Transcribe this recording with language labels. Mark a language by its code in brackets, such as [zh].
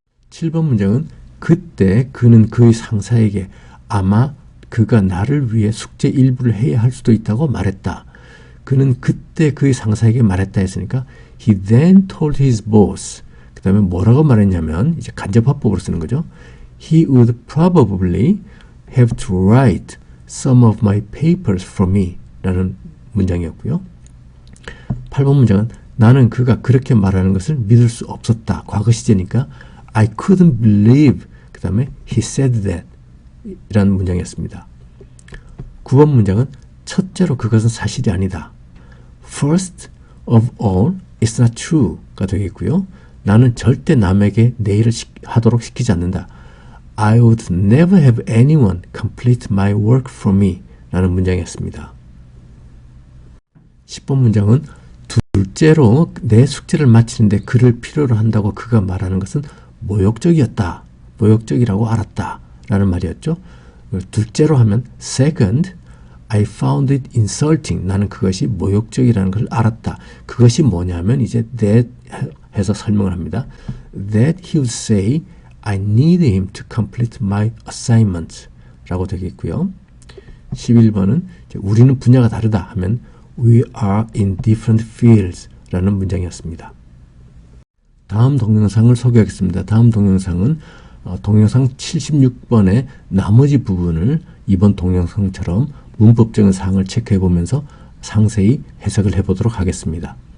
[ko] 7번 문장은 그때 그는 그의 상사에게 아마 그가 나를 위해 숙제 일부를 해야 할 수도 있다고 말했다. 그는 그때 그의 상사에게 말했다 했으니까 [en] he then told his boss [ko] 그 다음에 뭐라고 말했냐면 이제 간접화법으로 쓰는 거죠. [en] He would probably have to write some of my papers for me [ko] 라는 문장이었고요. 8번 문장은 나는 그가 그렇게 말하는 것을 믿을 수 없었다. 과거 시제니까 [en] I couldn't believe [ko] 그 다음에 he said that 이라는 문장이었습니다. 9번 문장은 첫째로 그것은 사실이 아니다. [en] First of all, it's not true [ko] 가 되겠고요. 나는 절대 남에게 내 일을 하도록 시키지 않는다. [en] I would never have anyone complete my work for me [ko] 라는 문장이었습니다. 10번 문장은 둘째로 내 숙제를 마치는데 그를 필요로 한다고 그가 말하는 것은 모욕적이었다. 모욕적이라고 알았다. 라는 말이었죠. 둘째로 하면 [en] second, I found it insulting. [ko] 나는 그것이 모욕적이라는 것을 알았다. 그것이 뭐냐면 이제 that 해서 설명을 합니다. [en] That he would say, I need him to complete my assignment [ko] 라고 되겠고요. 11번은 우리는 분야가 다르다 하면 [en] We are in different fields [ko] 라는 문장이었습니다. 다음 동영상을 소개하겠습니다. 다음 동영상은 동영상 76번의 나머지 부분을 이번 동영상처럼 문법적인 사항을 체크해 보면서 상세히 해석을 해보도록 하겠습니다.